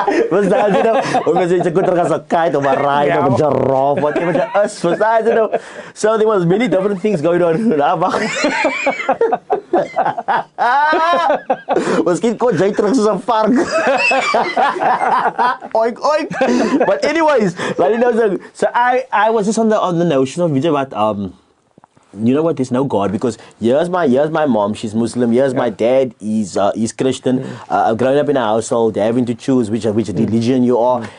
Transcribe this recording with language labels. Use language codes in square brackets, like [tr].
[af] Verstaan jy nou? Omdat jy kon terug as 'n [en] kite of a ride of a giraffe, whatever it is, [af] verstaan jy nou? [en] So there was many different things going on. [af] Miskien kon jy terug soos 'n vark. Oink oink. [en] But anyways, like you know, so I was just on the notion of what you know what, there's no God, because here's my mom, she's Muslim, here's my dad, he's Christian. I've grown up in a household having to choose which religion you are.